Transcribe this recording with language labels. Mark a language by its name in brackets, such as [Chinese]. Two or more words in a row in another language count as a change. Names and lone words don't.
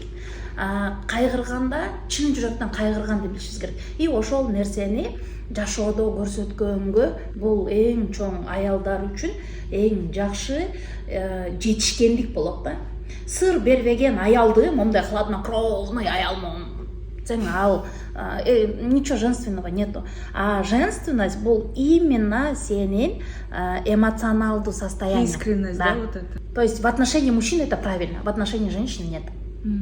[Kyrgyz] Кайгырганда чын жүрөктөн кайгырганды билишибиз керек. И ошол нерсени жашоодо көрсөткөнгө бул эң чоң аялдар үчүн эң жакшы жетишкендик болот да. Сыр бербеген аялды, мондай хладнокровный аял, ал [Russian] ничего женственного нету. А женственность бул именно [Kyrgyz] сенин эмоционалдуу [Russian] состояние. Искренность, да, вот это. То есть в отношении мужчины это правильно, в отношении женщины нет.